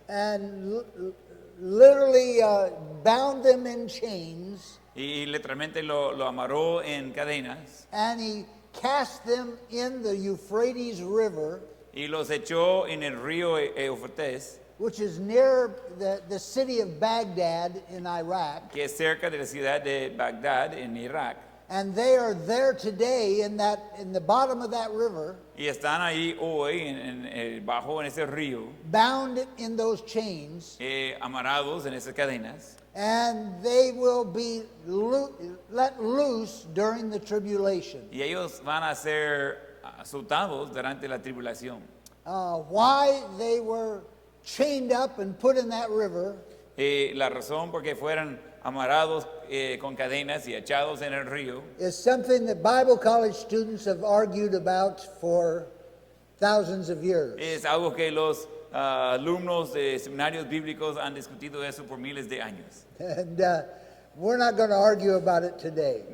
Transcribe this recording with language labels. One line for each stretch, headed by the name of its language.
English: and literally bound them in chains,
Spanish: y literalmente lo amarró en cadenas
English: and he cast them in the Euphrates River,
Spanish: y los echó en el río Eufrates,
English: which is near the city of Baghdad in Iraq.
Spanish: que es cerca de la ciudad de Bagdad en Irak.
English: And they are there today in the bottom of that river,
Spanish: Y están ahí hoy bajo en ese río,
English: bound in those chains,
Spanish: amarrados en esas cadenas.
English: and they will be let loose during the tribulation.
Spanish: Y ellos van a ser soltados durante la tribulación.
English: Why they were chained up and put in that river
Spanish: La razón por qué fueran amarrados con cadenas y echados en el río
English: is something that Bible college students have argued about for thousands of years.
Spanish: es algo que los alumnos de seminarios bíblicos han discutido eso por miles de años.
English: And we're not going to argue about it today.